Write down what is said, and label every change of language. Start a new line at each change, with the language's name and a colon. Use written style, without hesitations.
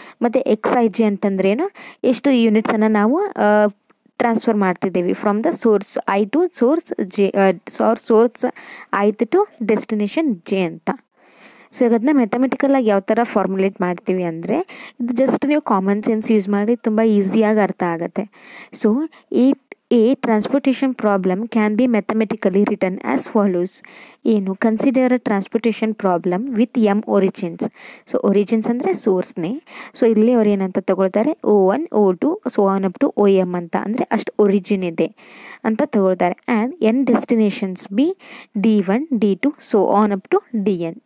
Kannada: ಮತ್ತು XIJ ಅಂತಂದ್ರೇನು, ಎಷ್ಟು ಯೂನಿಟ್ಸನ್ನು ನಾವು ಟ್ರಾನ್ಸ್ಫರ್ ಮಾಡ್ತಿದ್ದೇವೆ
English: from the source I to source J,
Kannada: source ith to destination J ಅಂತ. ಸೊ ಈಗ ಅದನ್ನ ಮೆಥಮೆಟಿಕಲಾಗಿ ಯಾವ ಥರ ಫಾರ್ಮುಲೇಟ್ ಮಾಡ್ತೀವಿ ಅಂದರೆ, ಇದು ಜಸ್ಟ್ ನೀವು ಕಾಮನ್ ಸೆನ್ಸ್ ಯೂಸ್ ಮಾಡಿ ತುಂಬ ಈಸಿಯಾಗಿ ಅರ್ಥ ಆಗುತ್ತೆ.
English: So A transportation problem can be mathematically written as follows. ಏನು, consider a transportation problem with M origins.
Kannada: So origins ಅಂದರೆ ಸೋರ್ಸ್ನೇ. ಸೊ ಇಲ್ಲಿ ಅವ್ರು ಏನಂತ ತಗೊಳ್ತಾರೆ, O1 O2 so on up to OM ಅಂತ, ಅಂದರೆ ಅಷ್ಟು ಒರಿಜಿನ್ ಇದೆ ಅಂತ ತಗೊಳ್ತಾರೆ.
English: And N destinations be D1 D2 so on up to DN.